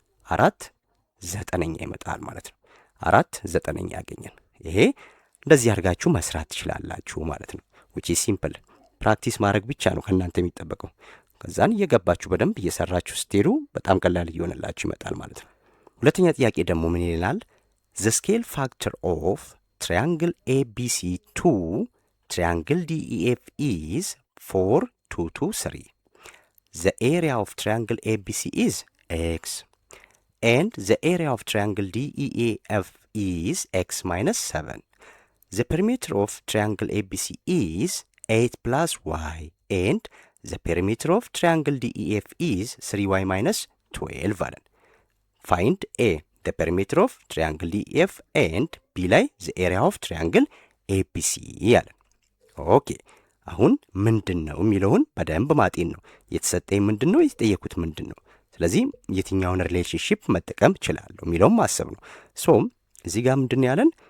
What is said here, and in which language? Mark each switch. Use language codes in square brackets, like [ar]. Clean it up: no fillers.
[am] 4/9 ይመጣል ማለት ነው። 4/9 ያገኘን። ይሄ እንደዚህ አድርጋችሁ መስራት ትችላላችሁ ማለት ነው። [en] which is simple [am] ፕራክቲስ ማድረግ ብቻ ነው ከእናንተ የሚጠበቀው። ከዛን እየገባችሁ በደንብ እየሰራችሁ ስትሄዱ በጣም ቀላል እየሆነላችሁ ይመጣል ማለት ነው። ሁለተኛ ጥያቄ ደግሞ ምን ይላል? [en] the scale factor of triangle ABC to triangle DEF is 4, 2 to 3. The area of triangle ABC is x and the area of triangle DEF is x minus 7. The perimeter of triangle ABC is 8 plus y and the perimeter of triangle DEF is 3y minus 12 አለን። Find A the perimeter of triangle DEF and B ላይ the area of triangle ABC አለን። [am] ኦኬ አሁን ምንድን ነው የሚለውን በደንብ ማጤን ነው። የተሰጠኝ ምንድን ነው፣ የተጠየኩት ምንድን ነው። ስለዚህ የትኛውን ሪሌሽንሺፕ መጠቀም እችላለሁ የሚለውን ማሰብ ነው። ሶም እዚህ ጋር ምንድን ነው ያለን?